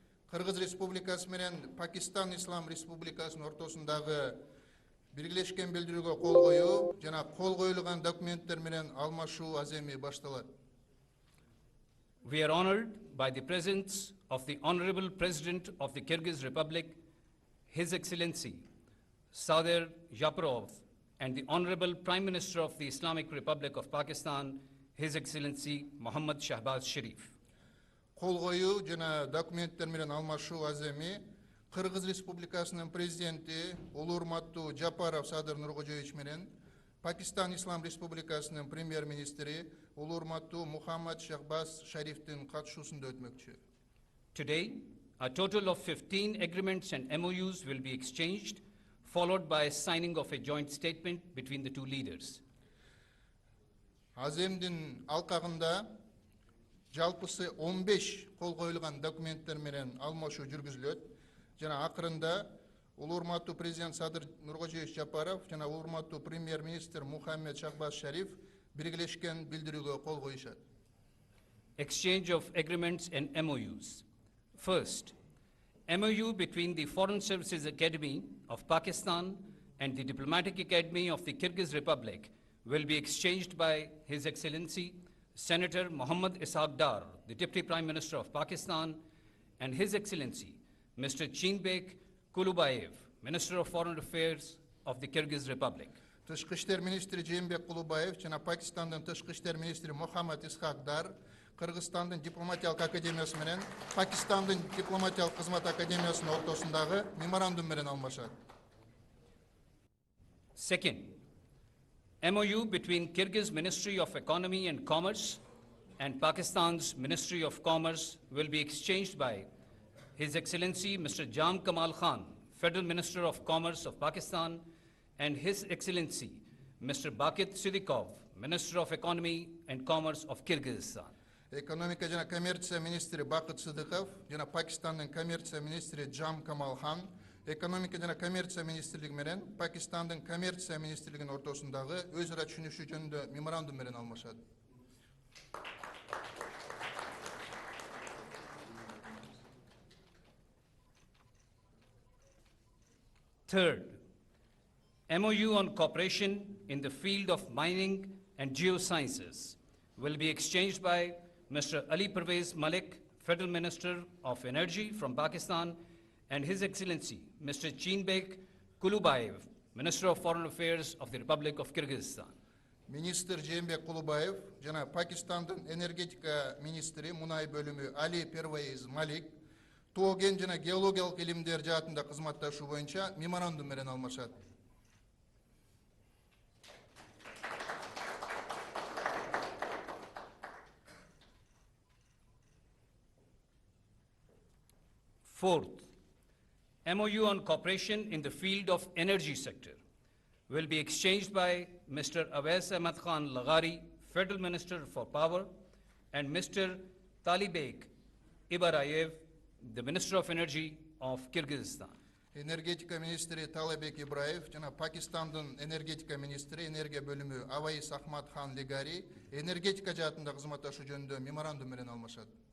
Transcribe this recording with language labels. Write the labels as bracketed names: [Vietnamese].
[Kyrgyz] Кыргыз Республикасы менен Пакистан Ислам Республикасынын ортосундагы биргелешкен билдирүүгө кол коюу жана кол коюлган документтер менен алмашуу аземи башталат. [English] We are honored by the presence of the Honorable President of the Kyrgyz Republic, His Excellency Sadir Japarov, and the Honorable Prime Minister of the Islamic Republic of Pakistan, His Excellency Muhammad Shahbaz Sharif. [Kyrgyz] Кол коюу жана документтер менен алмашуу аземи Кыргыз Республикасынын президенти улуу урматтуу Жапаров Садыр Нуркожоевич менен Пакистан Ислам Республикасынын премьер-министри улуу урматтуу Мухаммад Шахбаз Шарифтин катышуусунда өтмөкчү. [English] Today, a total of 15 agreements and MOUs will be exchanged, followed by a signing of a joint statement between the two leaders. [Kyrgyz] Аземдин алкагында жалпысы 15 кол коюлган документтер менен алмашуу жүргүзүлөт. Жана акырында улуу урматтуу президент Садыр Нуркожоевич Жапаров жана улуу урматтуу премьер-министр Мухаммад Шахбаз Шариф биргелешкен билдирүүгө кол коюшат. [English] Exchange of agreements and MOUs. First, MOU between the Foreign Services Academy of Pakistan and the Diplomatic Academy of the Kyrgyz Republic will be exchanged by His Excellency Senator Muhammad Ishaq Dar, the Deputy Prime Minister of Pakistan, and His Excellency Mr. Chinbek Kulubayev, Minister of Foreign Affairs of the Kyrgyz Republic. [Kyrgyz] Тышкы иштер министри Жээнбек Кулубаев жана Пакистандын тышкы иштер министри Мухаммад Исхак Дар Кыргызстандын дипломатиялык академиясы менен Пакистандын дипломатиялык кызмат академиясынын ортосундагы меморандум менен алмашат. [English] Second, MOU between Kyrgyz Ministry of Economy and Commerce and Pakistan's Ministry of Commerce will be exchanged by His Excellency Mr. Jam Kamal Khan, Federal Minister of Commerce of Pakistan, and His Excellency Mr. Bakit Sidikov, Minister of Economy and Commerce of Kyrgyzstan. [Kyrgyz] Экономика жана коммерция министри Бакыт Сыдыков жана Пакистандын коммерция министри Джам Камал Хан экономика жана коммерция министрлиги менен Пакистандын коммерция министрлигинин ортосундагы өз ара түшүнүшүү жөнүндө меморандум менен алмашат. [English] Third, MOU on cooperation in the field of mining and geosciences will be exchanged by Mr. Ali Pervez Malik, Federal Minister of Energy from Pakistan, and His Excellency Mr. Chinbek Kulubayev, Minister of Foreign Affairs of the Republic of Kyrgyzstan. [Kyrgyz] Министр Жээнбек Кулубаев жана Пакистандын энергетика министри мунай бөлүмү Али Первейз Малик тоо-кен жана геологиялык илимдер жаатында кызматташуу боюнча меморандум менен алмашат. [English] Fourth, MOU on cooperation in the field of energy sector will be exchanged by Mr. Awais Ahmad Khan Lagari, Federal Minister for Power, and Mr. Talibek Ibarayev, the Minister of Energy of Kyrgyzstan. [Kyrgyz] Энергетика министри Талебек Ибраев жана Пакистандын энергетика министри энергия бөлүмү Аваис Ахмад Хан Легари энергетика жаатында кызматташуу жөнүндө меморандум менен алмашат.